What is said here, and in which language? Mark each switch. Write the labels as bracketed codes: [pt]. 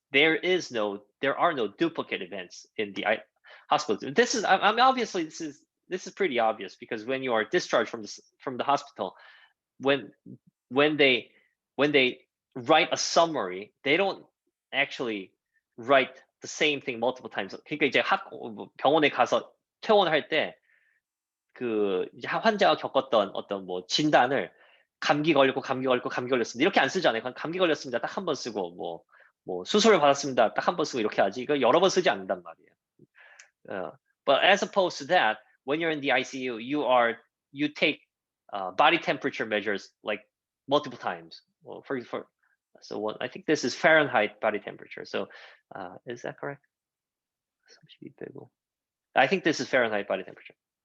[en] There are no duplicate events in the hospital. This is, I mean, obviously this is pretty obvious, because when you are discharged from the hospital, when they write a summary, they don't actually write the same thing multiple times. [ko] 그러니까 이제 병원에 가서 퇴원할 때 그 환자가 겪었던 어떤 뭐 진단을 감기 걸렸습니다 이렇게 안 쓰잖아요. 감기 걸렸습니다 딱 한 번 쓰고 뭐 수술을 받았습니다 딱 한 번 쓰고 이렇게 하지. 이거 여러 번 쓰지 않는단 말이에요. [en] But as opposed to that, when you're in the ICU, you take body temperature measures like multiple times. Well, I think this is Fahrenheit body temperature. So is that correct? I think this is Fahrenheit body temperature.